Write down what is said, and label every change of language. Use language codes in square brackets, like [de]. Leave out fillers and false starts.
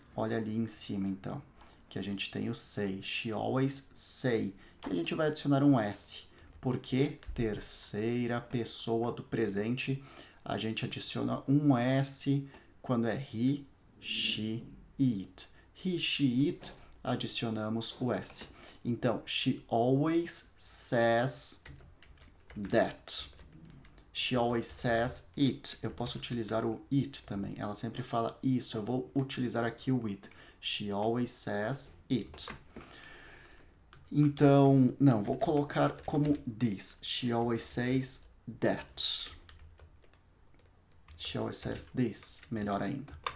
[pt] Olha ali em cima, então, que a gente tem o say. [en] She always say. [pt] E a gente vai adicionar um S. Porque terceira pessoa do presente, a gente adiciona um S quando é [en] he, she, it. He, she, it, [pt] adicionamos o S. [en] Então, she always says that. She always says it. [pt] Eu posso utilizar o it também. Ela sempre fala isso. Eu vou utilizar aqui o it. [en] She always says it. [pt] Então, não, vou colocar como this. [en] She always says that. She always says this. [pt] Melhor ainda.